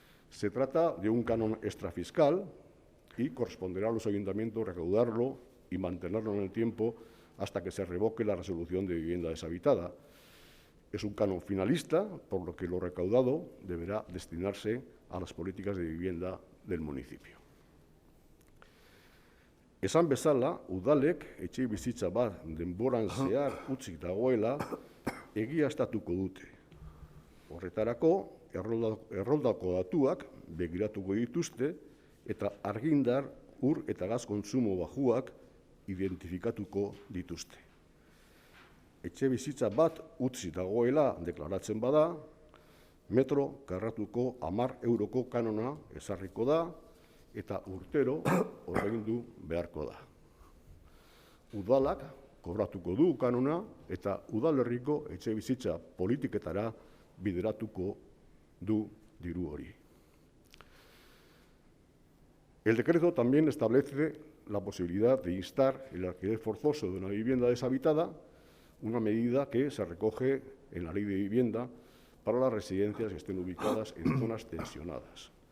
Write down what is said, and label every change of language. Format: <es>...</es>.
<es>Se trata de un canon extrafiscal y corresponderá a los ayuntamientos recaudarlo y mantenerlo en el tiempo hasta que se revoque la resolución de vivienda deshabitada. Es un canon finalista, por lo que lo recaudado deberá destinarse a las políticas de vivienda del municipio.</es> <eu>Esan bezala, udalek etxebizitza bat denboran zehar utzik dagoela egiaztatuko dute. Horretarako, erroldako datuak begiratuko dituzte eta argindar, ur eta gaz kontsumo baxuak identifikatuko dituzte. Etxebizitza bat utzi dagoela deklaratzen bada, metro karratuko 10 euroko kanona ezarriko da eta urtero ordaindu beharko da. Udalak kobratuko du kanona eta udalerriko etxebizitza politiketara bideratuko du diru hori.</eu> <es>El decreto también establece la posibilidad de instar el alquiler forzoso de una vivienda deshabitada, una medida que se recoge en la Ley de Vivienda para las residencias que estén ubicadas en zonas tensionadas.</es>